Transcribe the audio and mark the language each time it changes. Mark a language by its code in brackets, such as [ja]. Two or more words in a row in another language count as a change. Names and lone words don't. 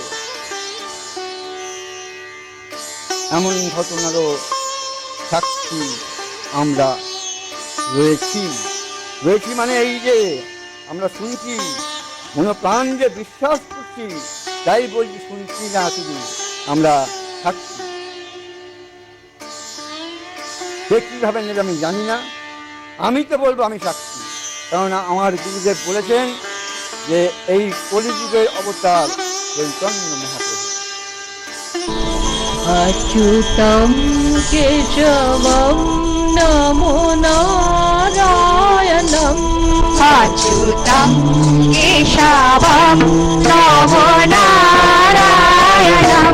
[bn] এমন ঘটনারও সাক্ষী আমরা রয়েছি মানে এই যে আমরা শুনছি, মনোপ্রাণ যে বিশ্বাস করছি, তাই বলছি, শুনছি না শুধু, আমরা সাক্ষী। সে কিভাবে নেবে আমি জানি না, আমি তো বলবো আমি সাক্ষী, কারণ আমার গুরুদেব বলেছেন যে এই কলিযুগের অবতার চৈতন্য মহাপ্রভু। [sa] अच्युतं केशवं नमो नारायणम् अच्युतं केशवं नमो नारायणम्